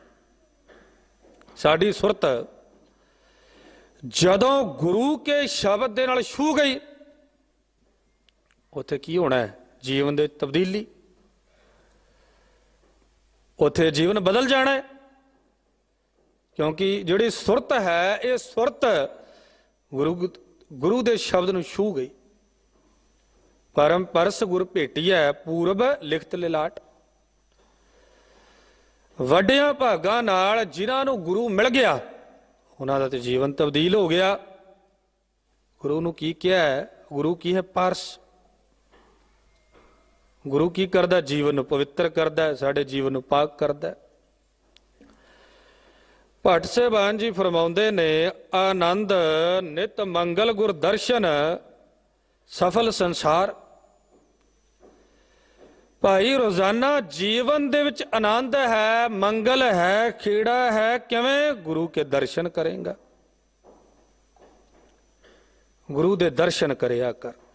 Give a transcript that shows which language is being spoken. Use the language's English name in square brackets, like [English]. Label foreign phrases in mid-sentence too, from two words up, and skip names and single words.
[Punjabi] ਸਾਡੀ ਸੁਰਤ ਜਦੋਂ ਗੁਰੂ ਕੇ ਸ਼ਬਦ ਦੇ ਨਾਲ ਛੂਹ ਗਈ, ਉੱਥੇ ਕੀ ਹੋਣਾ ਹੈ? ਜੀਵਨ ਦੇ ਤਬਦੀਲੀ, ਉੱਥੇ ਜੀਵਨ ਬਦਲ ਜਾਣਾ ਹੈ। ਕਿਉਂਕਿ ਜਿਹੜੀ ਸੁਰਤ ਹੈ, ਯੇ ਸੁਰਤ ਗੁਰੂ ਦੇ ਸ਼ਬਦ ਨੂੰ ਛੂਹ ਗਈ। ਪਰਮ ਪਰਸ ਗੁਰ ਭੇਟਿਆ ਪੂਰਬ ਲਿਖਤ ਲਿਲਾਟ। ਵੱਡੀਆਂ ਭਾਗਾਂ ਨਾਲ ਜਿਨ੍ਹਾਂ ਨੂੰ ਗੁਰੂ ਮਿਲ ਗਿਆ, ਉਨ੍ਹਾਂ ਦਾ ਤੇ ਜੀਵਨ ਤਬਦੀਲ ਹੋ ਗਿਆ। ਗੁਰੂ ਨੂੰ ਕੀ ਕਿਹਾ ਹੈ? ਗੁਰੂ ਕੀ ਹੈ? ਪਾਰਸ। ਗੁਰੂ ਕੀ ਕਰਦਾ? ਜੀਵਨ ਨੂੰ ਪਵਿੱਤਰ ਕਰਦਾ ਹੈ, ਸਾਡੇ ਜੀਵਨ ਨੂੰ ਪਾਕ ਕਰਦਾ ਹੈ। ਭੱਟ ਸਾਹਿਬਾਨ ਜੀ ਫ਼ਰਮਾਉਂਦੇ ਨੇ, ਆਨੰਦ ਨਿਤ ਮੰਗਲ ਗੁਰ ਦਰਸ਼ਨ ਸਫਲ ਸੰਸਾਰ। ਭਾਈ ਰੋਜ਼ਾਨਾ ਜੀਵਨ ਦੇ ਵਿਚ ਆਨੰਦ ਹੈ, ਮੰਗਲ ਹੈ, ਖੇੜਾ ਹੈ, ਕਿਵੇਂ? ਗੁਰੂ ਕੇ ਦਰਸ਼ਨ ਕਰੇਗਾ। ਗੁਰੂ ਦੇ ਦਰਸ਼ਨ ਕਰਿਆ ਕਰ।